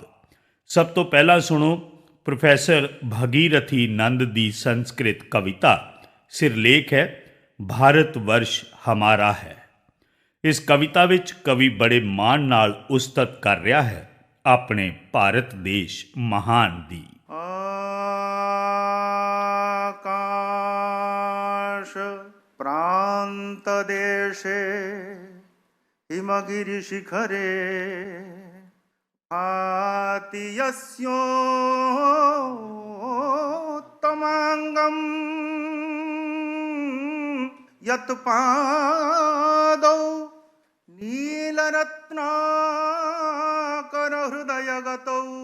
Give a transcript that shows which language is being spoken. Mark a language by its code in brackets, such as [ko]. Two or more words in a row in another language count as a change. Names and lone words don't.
[pa] ਸਭ ਤੋਂ ਪਹਿਲਾਂ ਸੁਣੋ ਪ੍ਰੋਫੈਸਰ ਭਗੀਰਥੀ ਨੰਦ ਦੀ ਸੰਸਕ੍ਰਿਤ ਕਵਿਤਾ। ਸਿਰਲੇਖ ਹੈ ਭਾਰਤ ਵਰਸ਼ ਹਮਾਰਾ ਹੈ। ਇਸ ਕਵਿਤਾ ਵਿੱਚ ਕਵੀ ਬੜੇ ਮਾਣ ਨਾਲ ਉਸਤਤ ਕਰ ਰਿਹਾ ਹੈ ਆਪਣੇ ਭਾਰਤ ਦੇਸ਼ ਮਹਾਨ ਦੀ। [sa] आकाश प्रांत देशे हिमगिरि शिखरे भाति यस्योत्तमाङ्गं यत् पादौ नीलरत्नाकर हृदयगतौ